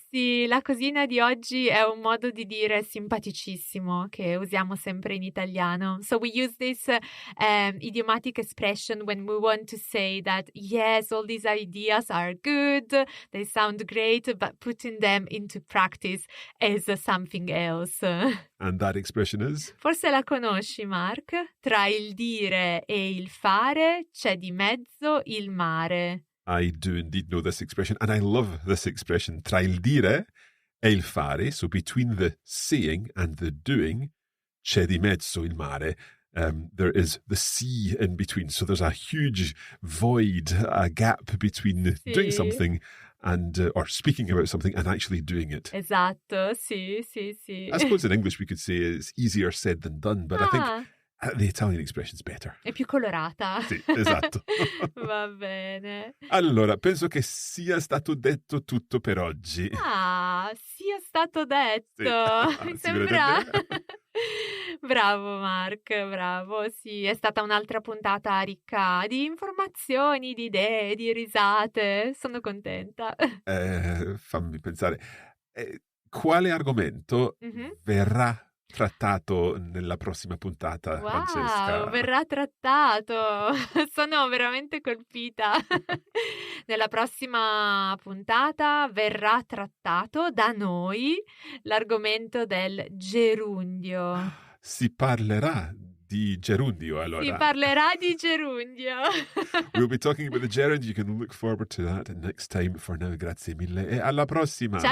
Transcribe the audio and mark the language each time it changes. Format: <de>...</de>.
<it>Sì, la cosina di oggi è un modo di dire simpaticissimo che usiamo sempre in italiano.</it> <en>So we use this idiomatic expression when we want to say that, yes, all these ideas are good, they sound great, but putting them into practice is something else. And that expression is?</en> <it>Forse la conosci, Mark? Tra il dire e il fare c'è di mezzo il mare.</it> <en>I do indeed know this expression, and I love this expression.</en> <it>Tra il dire e il fare,</it> <en>so between the saying and the doing,</en> <it>c'è di mezzo il mare.</it> <en>There is the sea in between, so there's a huge void, a gap between doing something and or speaking about something and actually doing it.</en> <it>Esatto, sì.</it> <en>I suppose in English we could say it's easier said than done, but I think the Italian expression's better.</en> <it>È più colorata. Sì, esatto. Va bene. Allora, penso che sia stato detto tutto per oggi. Sia stato detto. Sì. Mi sembra... Bravo Mark, bravo. Sì, è stata un'altra puntata ricca di informazioni, di idee, di risate. Sono contenta. Fammi pensare. Quale argomento verrà trattato nella prossima puntata, Francesca? Verrà trattato. Sono veramente colpita. Nella prossima puntata verrà trattato da noi l'argomento del gerundio. Si parlerà di gerundio, allora. Si parlerà di gerundio.</it> <en>We'll be talking about the gerund. You can look forward to that next time. For now,</en> <it>grazie mille e alla prossima.</it>